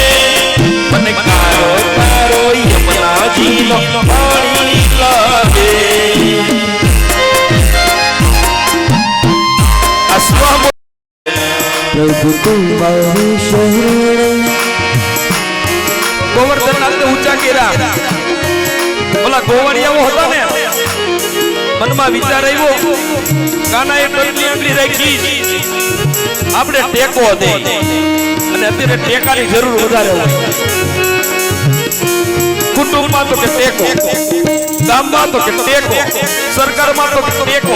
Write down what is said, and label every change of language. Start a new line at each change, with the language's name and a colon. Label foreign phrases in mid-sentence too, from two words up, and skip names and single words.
Gujarati: મન કારો કારો યમુના જી નો પાની લાગે.
Hindi: प्रभु तुम्हारे शरण.
Gujarati: ગોવર્ધન નાથ ને ઊંચા કેરા. બોલા ગોવડિયાઓ હોતા ને મનમાં વિચાર આવ્યો. કાનાએ ટોટલી આંગળી રાખી. આપણે ટેકો દે અને અત્યારે ટેકાની જરૂર વધારે હોય. કુટુંબમાં તો કે ટેકો, ગામમાં તો કે ટેકો, સરકારમાં તો કે ટેકો.